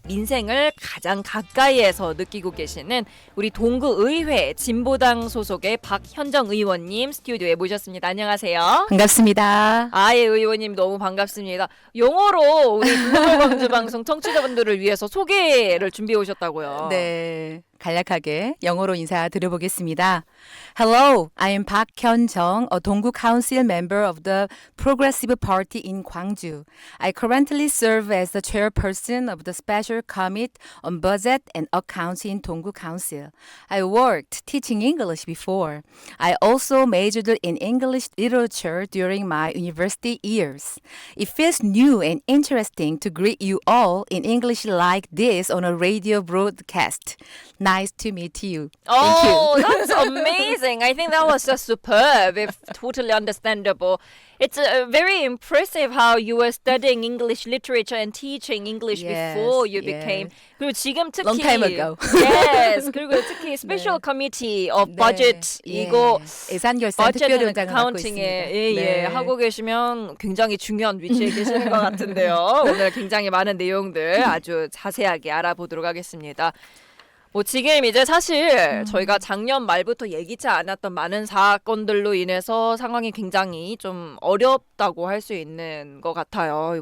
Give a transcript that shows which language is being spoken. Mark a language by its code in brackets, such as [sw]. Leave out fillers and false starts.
[ko] 민생을 가장 가까이에서 느끼고 계시는 우리 동구의회 진보당 소속의 박현정 의원님 스튜디오에 모셨습니다. 안녕하세요. 반갑습니다. 아예 의원님 너무 반갑습니다. 영어로 우리 글로벌 광주 방송 청취자분들을 위해서 소개를 준비해 오셨다고요. 네, 간략하게 영어로 인사드려보겠습니다. [en] Hello, I am Park Hyun-jung, a Donggu Council member of the Progressive Party in Gwangju. I currently serve as the chairperson of the Special Committee on Budget and Accounts in Donggu Council. I worked teaching English before. I also majored in English literature during my university years. It feels new and interesting to greet you all in English like this on a radio broadcast. Nice to meet you. Thank you. Oh, that's amazing. I think that was just superb. If totally understandable. It's very impressive how you were studying English literature and teaching English Yes, before you yes. became. [ko] 그리고 지금 특히 [en] Long time ago. Yes. [ko] 그리고 특히 [en] Special Committee of Budget [ko] 이거 예산결산 특별위원장을 맡고 카운팅에 있습니다. 예, 하고 계시면 굉장히 중요한 위치에 계시는 것 같은데요. 오늘 굉장히 많은 내용들 아주 자세하게 알아보도록 하겠습니다. 뭐 지금 이제 사실 저희가 작년 말부터 예기치 않았던 많은 사건들로 인해서 상황이 굉장히 좀 어렵다고 할 수 있는 것 같아요.